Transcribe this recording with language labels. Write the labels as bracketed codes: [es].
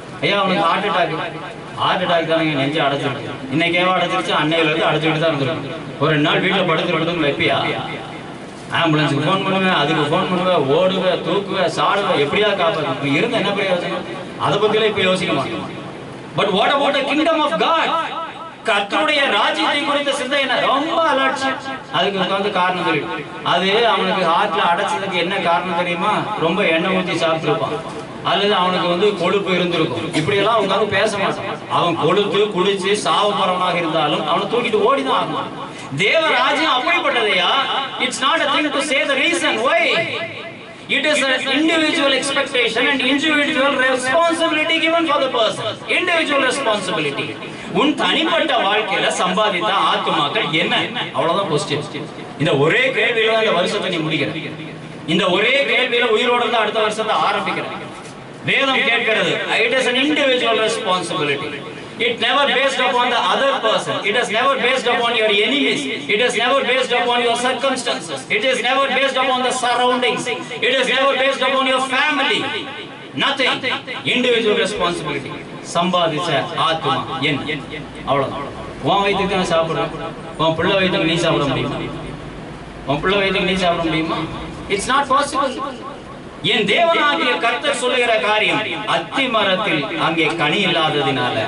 [ta] ஐயா அவனுக்கு heart attack தானே, நெஞ்சு அடைச்சிருக்கு. இன்னைக்கேவா அடைச்சிருச்சு? அன்னையில இருந்து அடைச்சிக்கிட்டு தான் இருந்திருக்கு. ஒரு 2 நாள் வீட்டுல படுத்துருக்கணும் வைப்பியா? ஆம்புலன்ஸுக்கு ஃபோன் பண்ணுவேன், அதுக்கு ஃபோன் பண்ணுவேன், ஓடுவேன், தூக்குவேன், சாடுவேன், எப்படியா காப்பாற்று இருந்த என்ன பிரயோஜனம்? அதை பத்திலாம் இப்ப யோசிக்க மாட்டோம். [en] But what about the kingdom of God? [ta] கர்த்தருடைய ராஜ்யத்தை குறித்த சிந்தனை ரொம்ப அலட்சியம். அதுக்கு உட்கார்ந்து காரணம் தெரியும். அது அவனுக்கு ஹார்ட்ல அடைச்சதுக்கு என்ன காரணம் தெரியுமா? ரொம்ப எண்ணெய் ஊற்றி சாப்பிட்டுருப்பான், அல்லது அவனுக்கு கொழுப்பு இருந்திருக்கும். இப்படி எல்லாம் உட்காந்து பேச மாட்டான். அவன் கொழுத்து குடிச்சு சாவ போறவனாக இருந்தாலும் அவனை தூக்கிட்டு ஓடிதான் ஆகும். தேவ ராஜ்யம் அப்படிப்பட்டதையா? [en] It's not a thing to say the reason why. It is an individual expectation and individual responsibility given for the person. Individual responsibility. [ta] உன் தனிப்பட்ட வாழ்க்கையில சம்பாதித்த ஆத்துமாக்கள் என்ன? அவ்வளவுதான் கொஸ்டின். இந்த ஒரே கேள்வியில இந்த வருஷத்தை நீ முடிக்கிற. இந்த ஒரே கேள்வியில உயிரோட இருந்து அடுத்த வருஷத்தை ஆரம்பிக்கிற. வேதம் கேட்கிறது, [en] it is an individual responsibility. It never based upon the other person. It is never based upon your enemies. It is never based upon your circumstances. It is never based upon the surroundings. It is never based upon your family. Nothing. Individual responsibility. [ta] சம்பாதிச்ச ஆத்மா என் அவ்வளவுதான். உன் வயிற்றுக்கு நான் சாப்பிடுறேன், உன் பிள்ளை வயிற்றுக்கு நீ சாப்பிட முடியுமா? உன் பிள்ளை வயிற்றுக்கு நீ சாப்பிட முடியுமா? [en] It's not possible. [ta] என் தேவனாகிய கர்த்தர் சொல்லுகிற காரியம், அத்தி மரத்தில் அங்கே கனி இல்லாததினால.